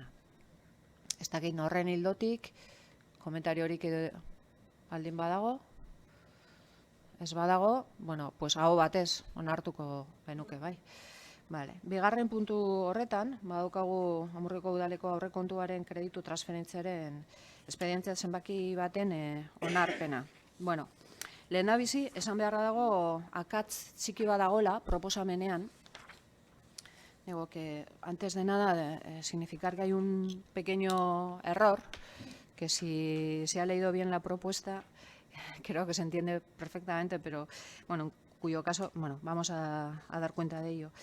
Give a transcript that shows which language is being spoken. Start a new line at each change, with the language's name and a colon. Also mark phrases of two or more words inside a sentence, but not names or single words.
Basque: Ez dakit horren hildotik, komentariorik baldin badago, ez badago, aho batez onartuko genuke, bai. Bigarren puntu horretan, badaukagu Amurriko udaleko aurrekontuaren kreditu transferentziaren espedientzia zenbaki baten onarpena. Lehendabizi, esan beharra dago akats txiki badagola proposamenean.
Spanish: Digo que antes de nada significar que hay un pequeño error, que si se ha leído bien la propuesta, creo que se entiende perfectamente, pero en cuyo caso, vamos a dar cuenta de ello.